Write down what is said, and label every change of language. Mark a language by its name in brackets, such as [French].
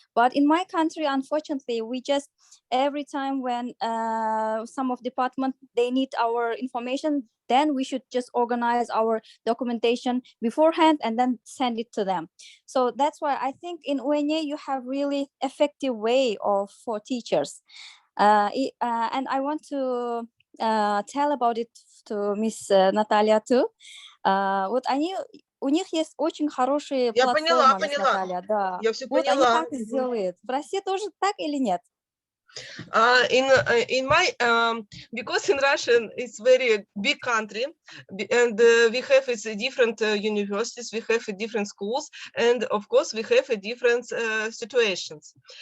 [English] But in my country, unfortunately, we just, every time when some of department, they need our information, then we should just organize our documentation beforehand and then send it to them. So that's why I think in UNY, you have really effective way for teachers. And I want to tell about it to Miss Natalia too. [Russian] Вот у них есть очень хорошие платформы, Miss Natalia, да. Я все Вот они поняла. так сделают. В России тоже так или нет? [English] In my because in Russia it's very big country, and we have different universities, we have different schools, and of course we have different situations.